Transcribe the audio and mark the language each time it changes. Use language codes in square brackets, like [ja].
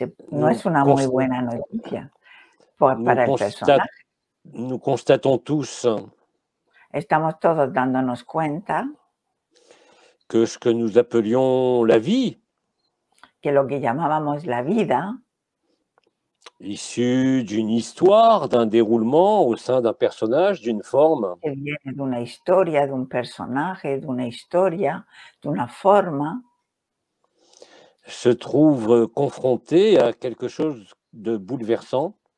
[es] No es una muy buena noticia para el personaje. [fr] Nous constatons tous [es] Estamos todos dándonos cuenta [fr] que ce que nous appelions la vie, [es] que lo que llamábamos la vida, [fr] issue d'une histoire, d'un déroulement au sein d'un personnage, d'une forme, [es] que viene de una historia, de un personaje, de una historia, de una forma, [fr] se trouve confrontée à quelque chose de bouleversant,